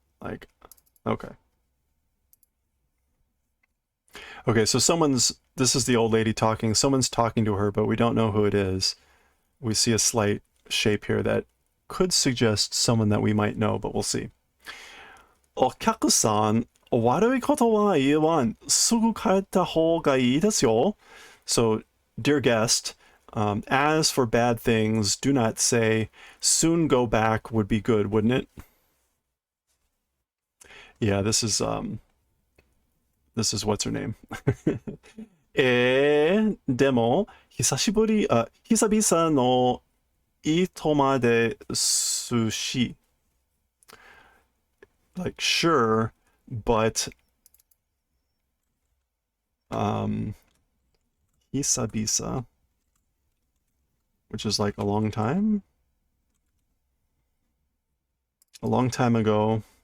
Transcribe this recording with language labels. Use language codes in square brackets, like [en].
[en] Like, okay. Okay, so this is the old lady talking. Someone's talking to her, but we don't know who it is. We see a slight shape here that could suggest someone that we might know, but we'll see. [ja] お客さん、悪いことは言わん。すぐ帰った方がいいですよ. [en] So, dear guest, as for bad things, do not say, soon go back would be good, wouldn't it? Yeah, this is what's her name. [ja] でも、久々のいとまですし. [en] Like, sure, but hisabisa, which is like a long time ago.